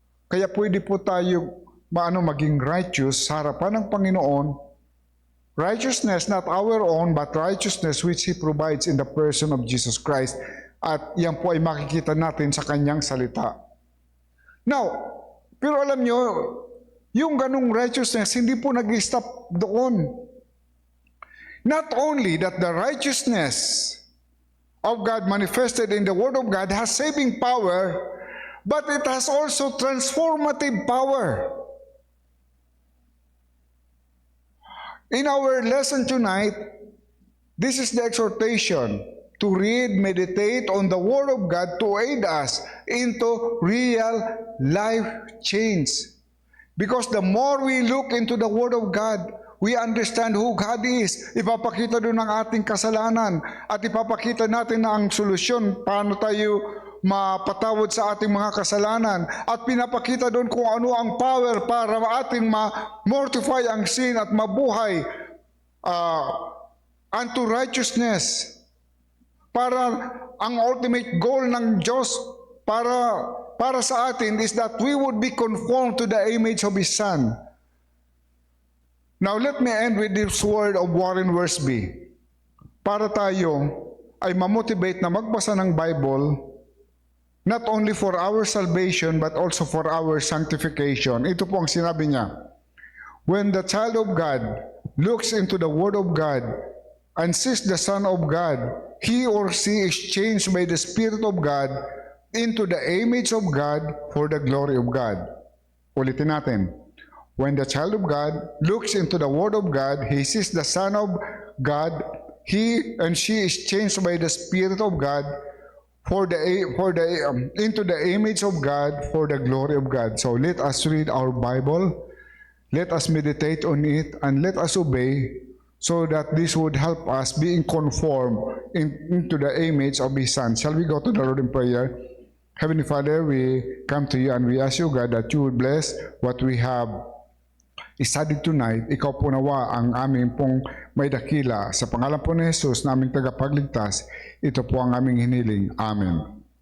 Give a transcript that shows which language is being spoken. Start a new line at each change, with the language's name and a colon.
Filipino: Kaya pwede po tayo maging righteous sa harapan ng Panginoon.
English: Righteousness not our own, but righteousness which He provides in the person of Jesus Christ.
Filipino: At yan po ay makikita natin sa kanyang salita. Now, pero alam nyo, yung ganung righteousness, hindi po nag-stop doon.
English: Not only that the righteousness of God manifested in the Word of God has saving power, but it has also transformative power. In our lesson tonight, this is the exhortation to read, meditate on the Word of God to aid us into real life change. Because the more we look into the Word of God, we understand who God is.
Filipino: Ipapakita doon ang ating kasalanan at ipapakita natin na ang solusyon paano tayo mapatawad sa ating mga kasalanan. At pinapakita doon kung ano ang power para ating ma-mortify ang sin at mabuhay
English: unto righteousness.
Filipino: Para ang ultimate goal ng Diyos para sa atin
English: is that we would be conformed to the image of His Son. Now, let me end with this word of Warren Wiersbe.
Filipino: Para tayo ay mamotivate na magbasa ng Bible
English: not only for our salvation, but also for our sanctification.
Filipino: Ito po ang sinabi niya.
English: When the child of God looks into the Word of God and sees the Son of God, he or she is changed by the Spirit of God into the image of God for the glory of God.
Filipino: Ulitin natin.
English: When the child of God looks into the Word of God, he sees the Son of God, he and she is changed by the Spirit of God into the image of God for the glory of God. So let us read our Bible, let us meditate on it, and let us obey, so that this would help us being conformed into the image of His Son. Shall we go to the Lord in prayer? Heavenly Father, we come to you and we ask you, God, that you would bless what we have studied tonight.
Filipino: Ikaw po nawa ang aming pong may dakila. Sa pangalan po ni Jesus na aming tagapagligtas, ito po ang aming hiniling. Amen.